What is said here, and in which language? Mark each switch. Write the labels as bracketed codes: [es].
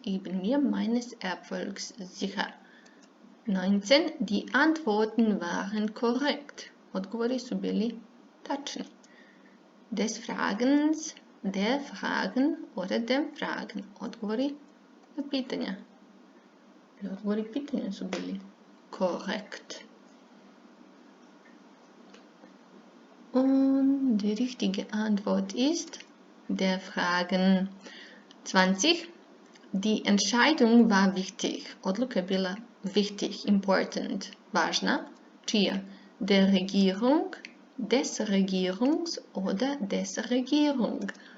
[de] Ich bin mir meines Erfolgs sicher. 19. Die Antworten waren korrekt. [sr] Odgovori su bili tačni. [de] Des Fragens, der Fragen oder dem Fragen. [sr] Odgovori na pitanja. Odgovori pitanja su bili korrekt. [de] Und die richtige Antwort ist der Fragen. 20. Die Entscheidung war wichtig. [sr] Odluka je bila wichtig, important, važna. Čija? [de] Der Regierung, des Regierungs oder des Regierung.